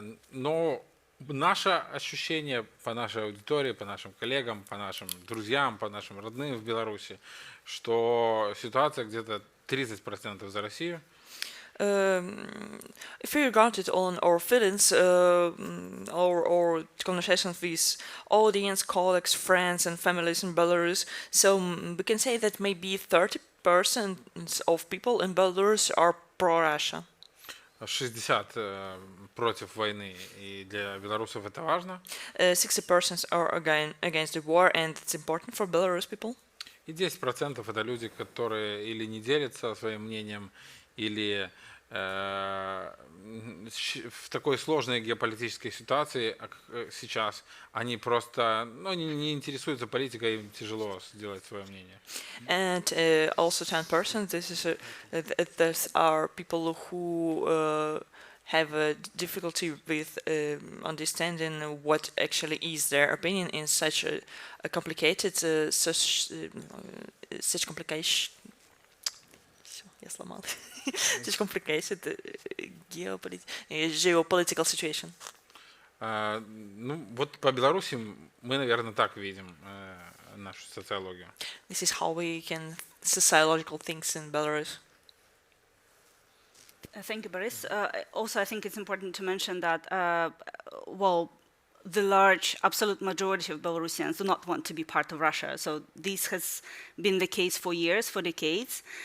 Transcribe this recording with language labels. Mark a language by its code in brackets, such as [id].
[ru] Но наше ощущение по нашей аудитории, по нашим коллегам, по нашим друзьям, по нашим родным в Беларуси, что ситуация где-то 30% за Россию. [en] If we regard it on our feelings or conversations with audience, colleagues, friends and families in Belarus, so we can say that maybe 30% of people in Belarus are pro-Russia. [ru] 60 против войны, и для белорусов это важно. [en] 60% are against the war, and it's important for Belarus people. [ru] И 10% это люди, которые или не делятся своим мнением, или в такой сложной геополитической ситуации, как сейчас, они просто не интересуются политикой, им тяжело сделать свое мнение. [en] And also 10%, these are people who have a difficulty with understanding what actually is their opinion in such a complicated, such complication. [ru] Я сломал. [en] Such complicated geopolitical situation. [ru] Ну, вот по Беларуси мы, наверное, так видим нашу социологию. [en] This is how we can sociological things in Belarus. Thank you, Barys. Also, I think it's important to mention that, the large absolute majority of Belarusians do not want to be part of Russia. So this has been the case for years, for decades.